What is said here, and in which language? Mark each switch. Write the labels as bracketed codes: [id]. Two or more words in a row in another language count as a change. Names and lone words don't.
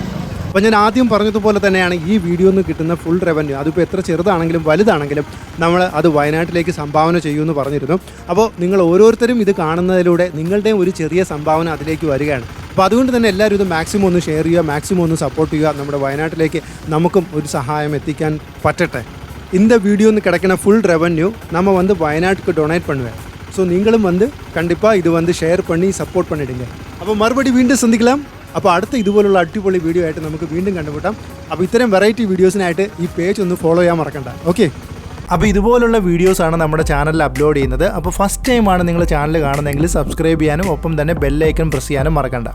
[ml] അപ്പോൾ ഞാൻ ആദ്യം പറഞ്ഞതുപോലെ തന്നെയാണ് ഈ വീഡിയോയിൽ നിന്ന് കിട്ടുന്ന [en] full revenue, [ml] അതിപ്പോൾ എത്ര ചെറുതാണെങ്കിലും വലുതാണെങ്കിലും നമ്മൾ അത് വയനാട്ടിലേക്ക് സംഭാവന ചെയ്യുമെന്ന് പറഞ്ഞിരുന്നു. അപ്പോൾ നിങ്ങൾ ഓരോരുത്തരും ഇത് കാണുന്നതിലൂടെ നിങ്ങളുടെയും ഒരു ചെറിയ സംഭാവന അതിലേക്ക് വരികയാണ്. അപ്പോൾ അതുകൊണ്ട് തന്നെ എല്ലാവരും ഇത് മാക്സിമം ഒന്ന് ഷെയർ ചെയ്യുക, മാക്സിമം ഒന്ന് സപ്പോർട്ട് ചെയ്യുക. നമ്മുടെ വയനാട്ടിലേക്ക് നമുക്കും ഒരു സഹായം എത്തിക്കാൻ പറ്റട്ടെ. [ta] இந்த வீடியோன்னு கிடைக்கிற [en] full revenue [ta] நம்ம வந்து வயநாட்டுக்கு டொனேட் பண்ணுவேன். ஸோ நீங்களும் வந்து கண்டிப்பாக இது வந்து ஷேர் பண்ணி சப்போர்ட் பண்ணிவிடுங்க. [ml] അപ്പോൾ മറുപടി വീണ്ടും സന്ധിக்கலாம். അപ്പോൾ അടുത്ത ഇതുപോലുള്ള അടിപൊളി വീഡിയോ ആയിട്ട് നമുക്ക് വീണ്ടും കണ്ടുമുട്ടാം. അപ്പോൾ ഇത്തരം [en] variety videos [ml] ഈ പേജ് ഒന്ന് ഫോളോ ചെയ്യാൻ മറക്കണ്ട. ഓക്കെ. അപ്പോൾ ഇതുപോലുള്ള വീഡിയോസാണ് നമ്മുടെ ചാനലിൽ അപ്ലോഡ് ചെയ്യുന്നത്. അപ്പോൾ [en] first time [ml] നിങ്ങൾ ചാനൽ കാണുന്നതെങ്കിൽ സബ്സ്ക്രൈബ് ചെയ്യാനും ഒപ്പം തന്നെ [en] bell icon press [ml] ചെയ്യാനും മറക്കണ്ട.